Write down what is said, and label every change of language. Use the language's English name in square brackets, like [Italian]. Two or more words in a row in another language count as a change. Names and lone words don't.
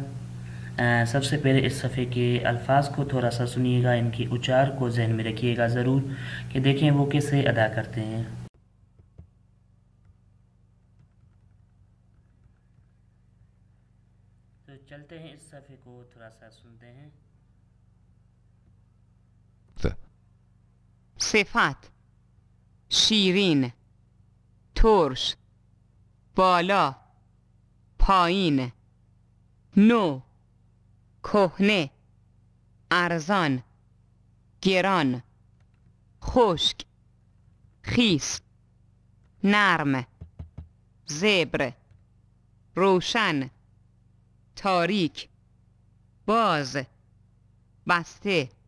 [Urdu] سب سے پہلے اس صفحے کے الفاظ کو تھوڑا سا سنیے گا، ان کی اچار کو ذہن میں رکھیے گا ضرور کہ دیکھیں وہ کیسے ادا کرتے ہیں۔ تو چلتے ہیں اس صفحے کو تھوڑا سا سنتے ہیں۔ [Persian] صفت: شیرین، ترش، بالا، پایین، نو، کهنه، ارزان، گران، خشک، خیس، نرم، زبر، روشن، تاریک، باز، بسته.